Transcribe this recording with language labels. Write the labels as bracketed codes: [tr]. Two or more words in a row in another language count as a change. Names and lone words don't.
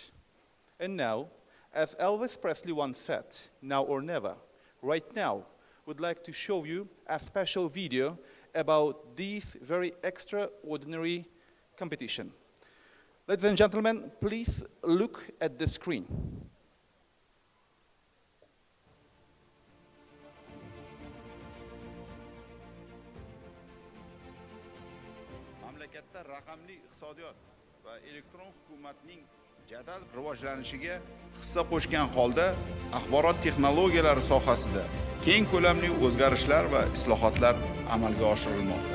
[en] And now, as Elvis Presley once said, now or never, right now, would like to show you a special video about this very extraordinary competition. Ladies and gentlemen, please look at the screen. [uz] Mamlakatda raqamli iqtisodiyot va elektron hukumatning jadal rivojlanishiga hissa qo'shgan holda axborot texnologiyalari sohasida keng ko'lamli o'zgarishlar va islohotlar amalga oshirilmoqda.